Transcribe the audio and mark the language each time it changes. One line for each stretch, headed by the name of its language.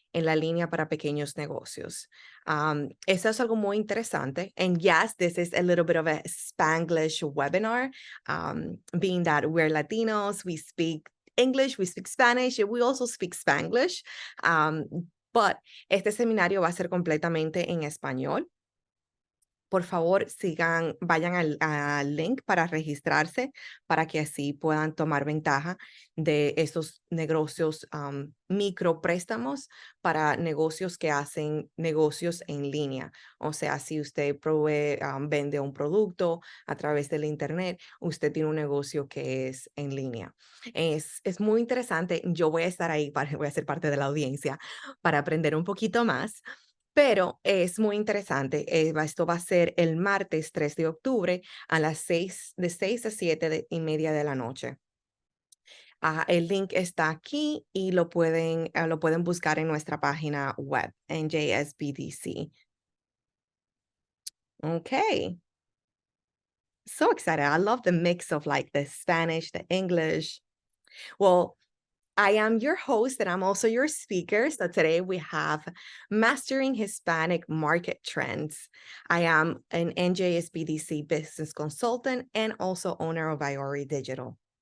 Spanish: en la línea para pequeños negocios. Eso es algo muy interesante.
English: And yes, this is a little bit of a Spanglish webinar, being that we're Latinos, we speak English, we speak Spanish, and we also speak Spanglish.
Spanish: But este seminario va a ser completamente en español. Por favor, vayan al link para registrarse para que así puedan tomar ventaja de estos negocios, micropréstamos para negocios que hacen negocios en línea. O sea, si usted vende un producto a través del internet, usted tiene un negocio que es en línea. Es muy interesante. Yo voy a estar ahí, voy a ser parte de la audiencia para aprender un poquito más. Pero es muy interesante. Esto va a ser el martes 3 de octubre a las 6, de 6 a 7:30 de la noche. El link está aquí y lo pueden buscar en nuestra página web, NJSBDC.
English: Okay. So excited. I love the mix of like the Spanish, the English. Well, I am your host and I'm also your speaker. So today we have Mastering Hispanic Market Trends. I am an NJSBDC business consultant and also owner of Marggiori Digital.